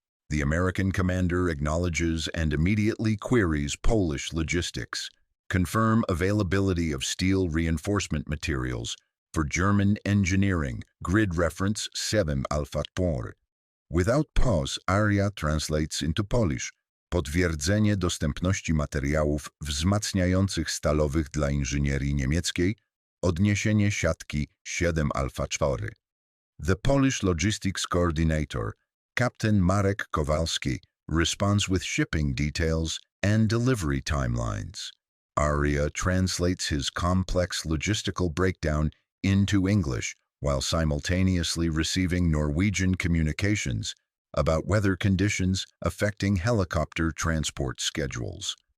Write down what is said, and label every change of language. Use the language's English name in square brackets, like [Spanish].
[English] The American commander acknowledges and immediately queries Polish logistics. "Confirm availability of steel reinforcement materials for German engineering, grid reference 7 Alpha 4. Without pause, Aria translates into Polish. [Polish] "Potwierdzenie dostępności materiałów wzmacniających stalowych dla inżynierii niemieckiej, odniesienie siatki 7 Alpha 4. [English] The Polish logistics coordinator, Captain Marek Kowalski, responds with shipping details and delivery timelines. Aria translates his complex logistical breakdown into English while simultaneously receiving Norwegian communications about weather conditions affecting helicopter transport schedules.